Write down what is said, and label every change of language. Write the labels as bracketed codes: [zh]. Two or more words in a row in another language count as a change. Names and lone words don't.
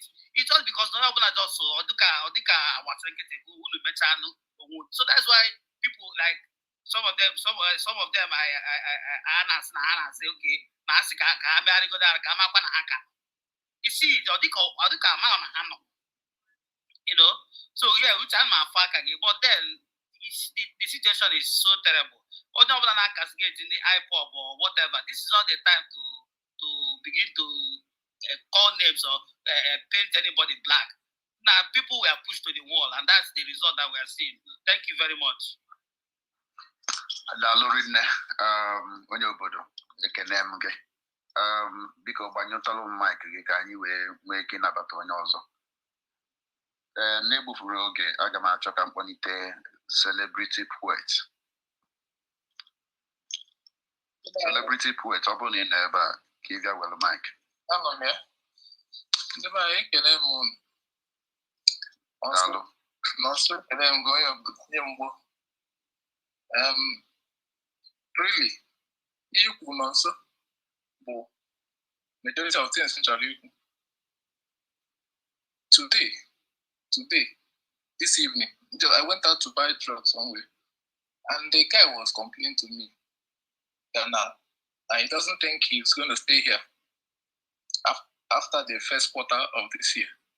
[en] It's just because no one just so so that's why people like some of them I say okay, you see so yeah, which I'm but then the situation is so terrible. In the iPod or whatever, this is not the time to begin to call names or paint anybody black. Now people were pushed to the wall, and that's the result that we are seeing. Thank you very much. [ig] Onye obodo ekene m gị biko gbanyụtalụ mic gị ka anyị nwee ike ịnabata onye ọzọ. N'egbufuru oge aga m achọ ka mkpọlite [en] celebrity poet. Celebrity poet, [ig] ọ bụrụ na ị nọ ebe a ka ị bịa were mic. Anọ m ya. Ndị be anyị ekele m unu. Nọnso ekele m gị onye obodo ndị mgbo. Really, ihe kwuru nọnso bụ [en] majority of things [ig] nchọrọ ikwu. [en] Today, this evening, I went out to buy drugs somewhere, and the guy was complaining to me that he doesn't think he's going to stay here after the first quarter of this year.